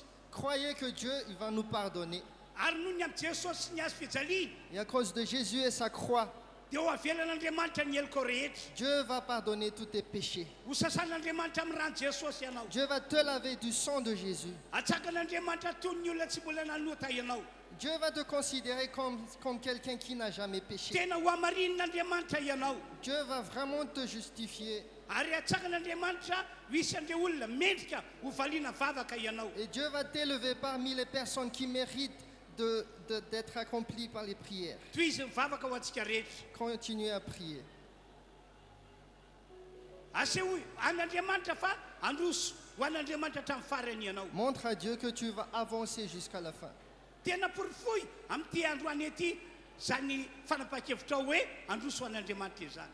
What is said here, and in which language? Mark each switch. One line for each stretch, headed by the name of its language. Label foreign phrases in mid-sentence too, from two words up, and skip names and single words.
French: Croyez que Dieu il va nous pardonner.
Malagasy: Ary noho ny amin'ny Jesosy ny azo fijaliana
French: Et à cause de Jésus et sa croix,
Malagasy: dia ho avelan'Andriamanitra ny heloka rehetra.
French: Dieu va pardonner tous tes péchés.
Malagasy: Ho sasan'Andriamanitra amin'ny rano Jesosy ianao.
French: Dieu va te laver du sang de Jésus.
Malagasy: Atsakan'Andriamanitra tony ny olona tsy mbola nanota ianao.
French: Dieu va te considérer comme quelqu'un qui n'a jamais péché.
Malagasy: Tena ho amarin'Andriamanitra ianao.
French: Dieu va vraiment te justifier.
Malagasy: Ary atsakan'Andriamanitra misy an'ireo olona mendrika ho valiana vavaka ianao.
French: Et Dieu va t'élever parmi les personnes qui méritent d'être accompli par les prières.
Malagasy: toy izy mivavaka ho antsika rehetra.
French: Continuez à prier.
Malagasy: Aseho an'Andriamanitra fa androso ho an'Andriamanitra hatramin'ny farany ianao.
French: Montre à Dieu que tu vas avancer jusqu'à la fin.
Malagasy: Tena porifoy amin'ity androany ety zany fanapaha-kevitra hoe androso ho an'Andriamanitra izany.